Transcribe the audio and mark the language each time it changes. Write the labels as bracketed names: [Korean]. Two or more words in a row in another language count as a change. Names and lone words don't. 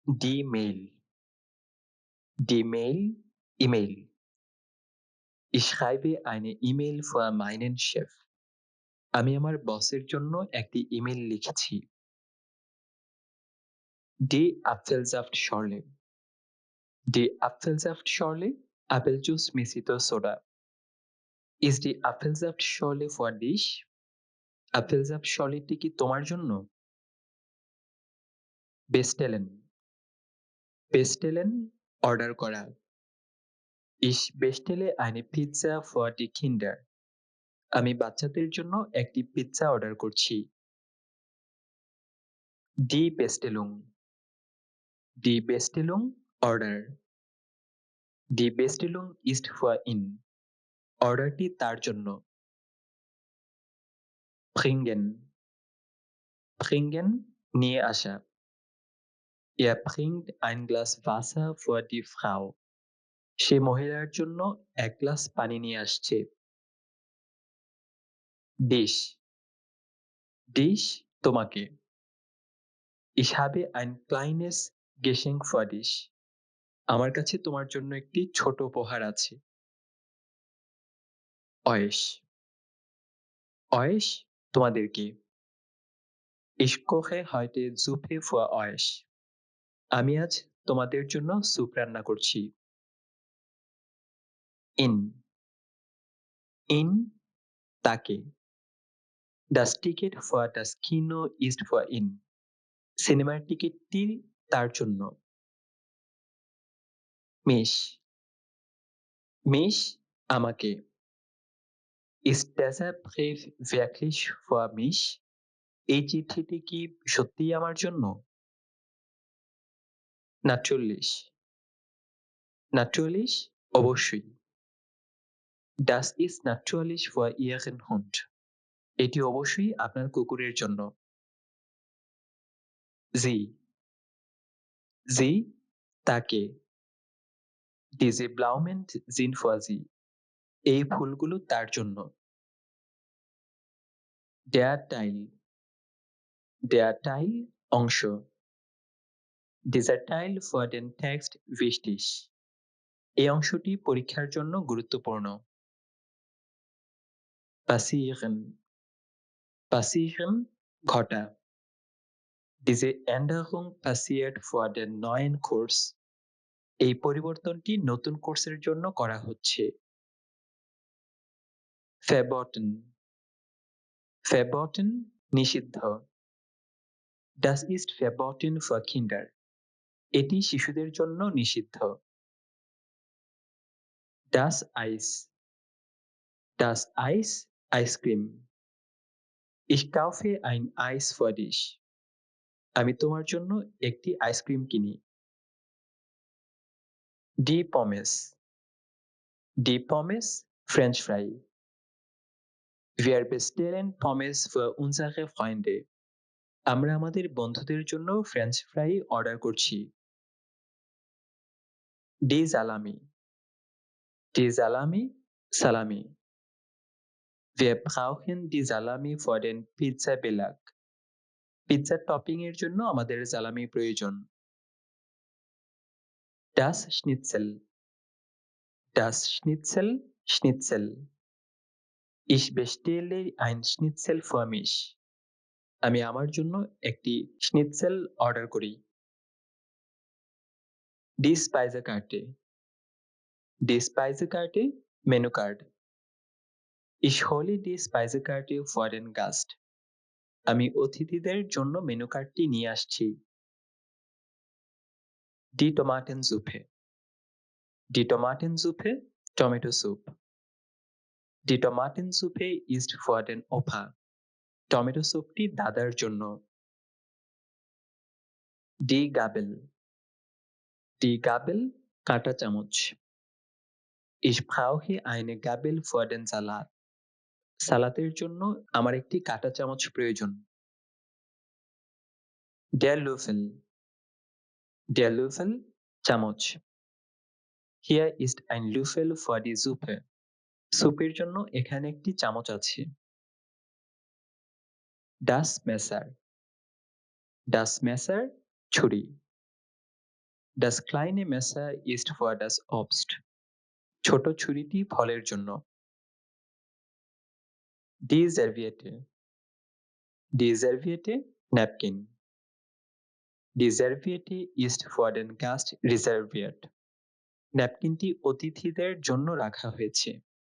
[German] Die Mail. Die Mail, E-Mail. Ich schreibe eine E-Mail für meinen Chef. [Bangla] আমি আমার বসের জন্য একটি ইমেল লিখেছি। [German] Die Apfelsaftschorle. Die Apfelsaftschorle, [English] apple juice [Bangla] মিশ্রিত সোডা। [German] Ist die Apfelsaftschorle für dich? [Bangla] আপেলসাফটশর্লেটি কি তোমার জন্য? [German] Bestellen. Bestellen, [Bangla] অর্ডার করা। [German] Ich bestelle eine Pizza für die Kinder. [Bangla] আমি বাচ্চাদের জন্য একটি পিৎজা অর্ডার করছি। [German] Die Bestellung. Die Bestellung, অর্ডার। Die Bestellung ist für ihn. [Bangla] অর্ডারটি তার জন্য। Bringen. [German] Bringen, [Bangla] নিয়ে আসা। [German] Er bringt ein Glas Wasser für die Frau. [Bangla] সে মহিলার জন্য এক গ্লাস পানি নিয়ে আসছে। [German] Dich. Dich, তোমাকে। Ich habe ein kleines Geschenk für dich. [Bangla] আমার কাছে তোমার জন্য একটি ছোট উপহার আছে। [German] Euch. Euch, তোমাদেরকে। Ich koche heute Suppe für euch. [Bangla] আমি আজ তোমাদের জন্য স্যুপ রান্না করছি। [German] In. In, তাকে। Das Ticket für das Kino ist für ihn. [Bangla] সিনেমার টিকিটটি তার জন্য। Mich. [German] Mich, আমাকে। Ist dieser Brief wirklich für mich? [Bangla] এই চিঠিটি কি সত্যিই আমার জন্য? [German] Natürlich. Natürlich, অবশ্যই। Das ist natürlich für Ihren Hund. [Bangla] এটি অবশ্যই আপনার কুকুরের জন্য। Sie. [German] Sie, তাকে। Diese Blumen sind für sie. [Bangla] এই ফুলগুলো তার জন্য। [German] Der Teil. Der Teil, অংশ। Dieser Teil für den Text wichtig. [Bangla] এই অংশটি পরীক্ষার জন্য গুরুত্বপূর্ণ। [German] Passieren. Passieren, ঘটা। Diese Änderung passiert für den neuen Kurs. [Bangla] এই পরিবর্তনটি নতুন কোর্সের জন্য করা হচ্ছে। [German] Verboten. Verboten, নিষিদ্ধ। Das ist verboten für Kinder. [Bangla] এটি শিশুদের জন্য নিষিদ্ধ। [German] Das Eis. Das Eis, আইসক্রিম। Ich kaufe ein Eis für dich. [Bangla] আমি তোমার জন্য একটি আইসক্রিম কিনি। [German] Die Pommes. Die Pommes, [English] French fry. [German] Wir bestellen Pommes für unsere Freunde. [Bangla] আমরা আমাদের বন্ধুদের জন্য [English] French fry [Bangla] অর্ডার করছি। [German] Die Salami. Die Salami, সালামি। Wir brauchen die Salami für den Pizza-Belag. [Bangla] পিৎজার টপিং এর জন্য আমাদের সালামি প্রয়োজন। [German] Das Schnitzel. Das Schnitzel, Schnitzel. Ich bestelle ein Schnitzel für mich. [Bangla] আমি আমার জন্য একটি স্নিৎজেল অর্ডার করি। [German] Die Speisekarte. Die Speisekarte, [English] menu card. [German] Ich hole die Speisekarte für den Gast. [Bangla] আমি অতিথিদের জন্য [English] menu card [Bangla] নিয়ে আসছি। [German] Die Tomatensuppe. Die Tomatensuppe, [English] tomato soup. [German] Die Tomatensuppe ist für den Opa. [Bangla] টমেটো স্যুপটি দাদার জন্য। [German] Die Gabel. Die Gabel, [Bangla] কাঁটা চামচ। [German] Ich brauche eine Gabel für den Salat. [Bangla] সালাতের জন্য আমার একটি কাঁটা চামচ প্রয়োজন। [German] Der Löffel. Der Löffel, চামচ। Hier ist ein Löffel für die Suppe. [Bangla] স্যুপের জন্য এখানে একটি চামচ আছে। [German] Das Messer. Das Messer, ছুরি। Das kleine Messer ist für das Obst. [Bangla] ছোট ছুরিটি ফলের জন্য। [German] Die Serviette. Die Serviette napkin. Die Serviette ist für den Gast reserviert. [Bangla] ন্যাপকিনটি অতিথিদের জন্য রাখা হয়েছে।